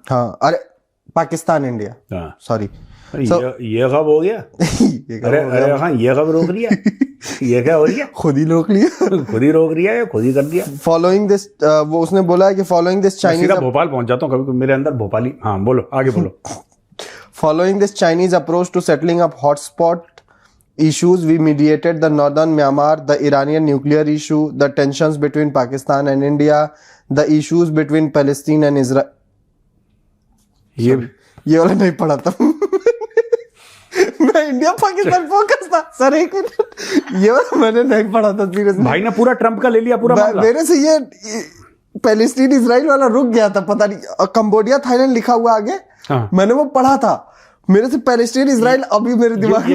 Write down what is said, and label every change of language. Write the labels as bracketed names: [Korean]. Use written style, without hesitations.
[Hindi] हाँ, अरे पाकिस्तान इंडिया, हाँ सॉरी। ये कब हो गया? अरे हाँ, ये कब रोक लिया? ये क्या हो रही है? खुद ही रोक लिया। खुद ही रोक लिया या खुद ही कर दिया? फॉलोइंग दिस, वो उसने बोला है कि फॉलोइंग दिस चाइनीज, सीधा भोपाल पहुंच जाता हूँ कभी मेरे अंदर भोपाली। हाँ बोलो, आगे बोलो। [English] Following this Chinese approach to settling up hotspot issues, we mediated the northern Myanmar, the Iranian nuclear issue, the tensions between Pakistan and India, the issues between Palestine and Israel. [Hindi] ये वाला नहीं पढ़ा था। मैं इंडिया पाकिस्तान फोकस था sir, एक minute, ये वाला मैंने नहीं पढ़ा था सीरियसली। भाई ने पूरा ट्रम्प का ले लिया पूरा मामला। मेरे से ये पैलेस्टीन इजराइल वाला रुक गया था, पता नहीं कंबोडिया थाईलैंड लिखा हुआ आगे। हाँ। मैंने वो पढ़ा था, मेरे से पैलेस्टीन इजराइल अभी मेरे दिमाग में।